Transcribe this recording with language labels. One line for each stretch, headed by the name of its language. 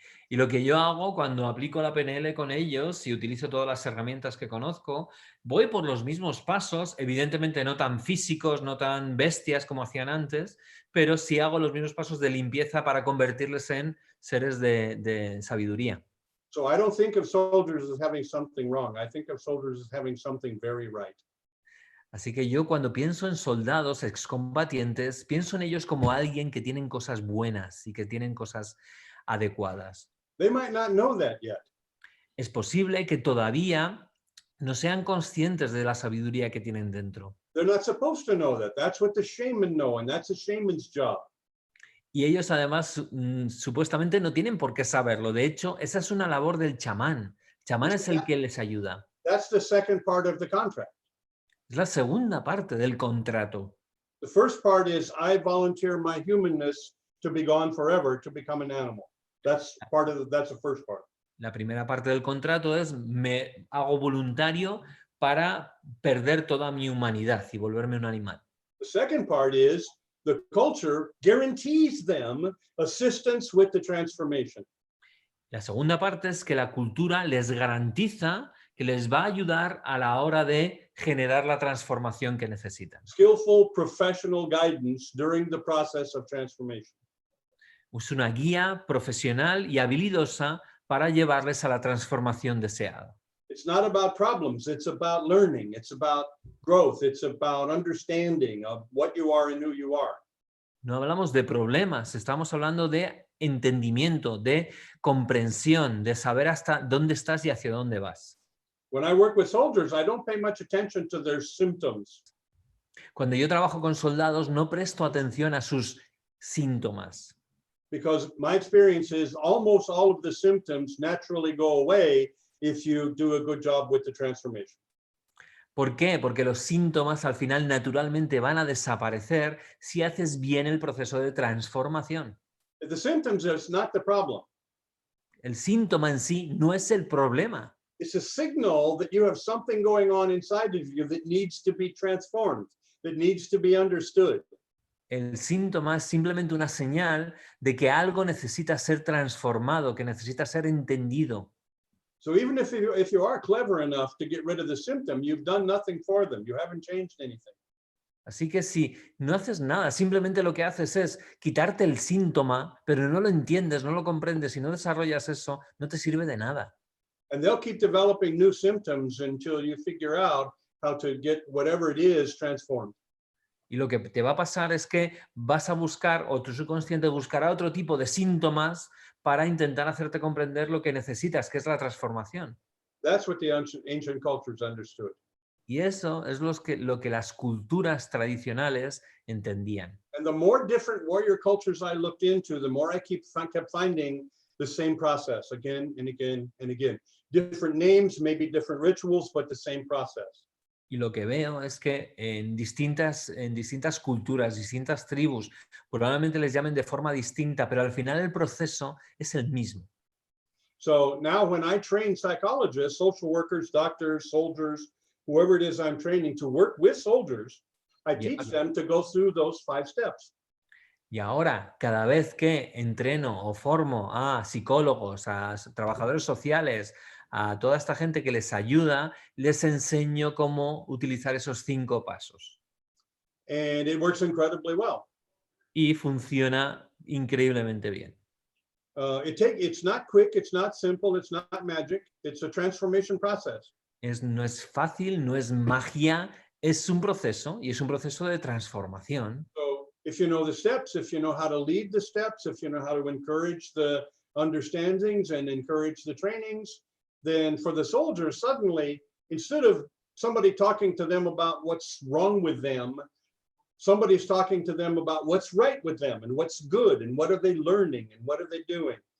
Spanish: Y lo que yo hago cuando aplico la PNL con ellos y utilizo todas las herramientas que conozco, voy por los mismos pasos, evidentemente no tan físicos, no tan bestias como hacían antes, pero sí hago los mismos pasos de limpieza para convertirles en seres de sabiduría.
English: So I don't think of soldiers as having something wrong. I think of soldiers as having something very right.
Spanish: Así que yo cuando pienso en soldados excombatientes, pienso en ellos como alguien que tienen cosas buenas y que tienen cosas adecuadas.
English: They might not know that yet.
Spanish: Es posible que todavía no sean conscientes de la sabiduría que tienen dentro.
English: They're not supposed to know that. That's what the shaman know, and that's a shaman's job.
Spanish: Y ellos además supuestamente no tienen por qué saberlo. De hecho, esa es una labor del chamán. El chamán es el que les ayuda.
English: That's the second part of the contract.
Spanish: Es la segunda parte del contrato.
English: The first part is I volunteer my humanness to be gone forever to become an animal. That's the first part.
Spanish: La primera parte del contrato es me hago voluntario para perder toda mi humanidad y volverme un animal.
English: The second part is the culture guarantees them assistance with the transformation.
Spanish: La segunda parte es que la cultura les garantiza que les va a ayudar a la hora de generar la transformación que necesitan.
English: Skillful professional guidance during the process of transformation.
Spanish: Es una guía profesional y habilidosa para llevarles a la transformación deseada.
English: It's not about problems, it's about learning, it's about growth, it's about understanding of what you are and who you are.
Spanish: No hablamos de problemas, estamos hablando de entendimiento, de comprensión, de saber hasta dónde estás y hacia dónde vas.
English: When I work with soldiers, I don't pay much attention to their symptoms.
Spanish: Cuando yo trabajo con soldados, no presto atención a sus síntomas.
English: Because my experience is almost all of the symptoms naturally go away if you do a good job with the transformation.
Spanish: ¿Por qué? Porque los síntomas al final naturalmente van a desaparecer si haces bien el proceso de transformación.
English: The symptoms is not the problem.
Spanish: El síntoma en sí no es el problema.
English: It's a signal that you have something going on inside of you that needs to be transformed, that needs to be understood.
Spanish: El síntoma es simplemente una señal de que algo necesita ser transformado, que necesita ser entendido.
English: So even if you are clever enough to get rid of the symptom, you've done nothing for them. You haven't changed anything.
Spanish: Así que si no haces nada, simplemente lo que haces es quitarte el síntoma, pero no lo entiendes, no lo comprendes y no desarrollas eso, no te sirve de nada.
English: And they'll keep developing new symptoms until you figure out how to get whatever it is transformed.
Spanish: Y lo que te va a pasar es que vas a buscar, o tu subconsciente buscará otro tipo de síntomas para intentar hacerte comprender lo que necesitas, que es la transformación.
English: That's what the ancient cultures understood.
Spanish: Y eso es lo que las culturas tradicionales entendían.
English: And the more different warrior cultures I looked into, the more I kept finding the same process again and again and again. Different names, maybe different rituals, but the same process.
Spanish: Y lo que veo es que en distintas culturas, distintas tribus, probablemente les llamen de forma distinta, pero al final el proceso es el mismo.
English: So now when I train psychologists, social workers, doctors, soldiers, whoever it is I'm training to work with soldiers, I teach them to go through those 5 steps.
Spanish: Y ahora, cada vez que entreno o formo a psicólogos, a trabajadores sociales, a toda esta gente que les ayuda, les enseño cómo utilizar esos 5 pasos.
English: And it works incredibly well.
Spanish: Y funciona increíblemente bien.
English: It's not quick, it's not simple, it's not magic. It's a transformation process.
Spanish: No es fácil, no es magia, Es un proceso y es un proceso de transformación.
English: So if you know the steps, if you know how to lead the steps, if you know how to encourage the understandings and encourage the trainings, then for the soldiers, suddenly, instead of somebody talking to them about what's wrong with them, somebody's talking to them about what's right with them and what's good and what are they learning and what are they doing.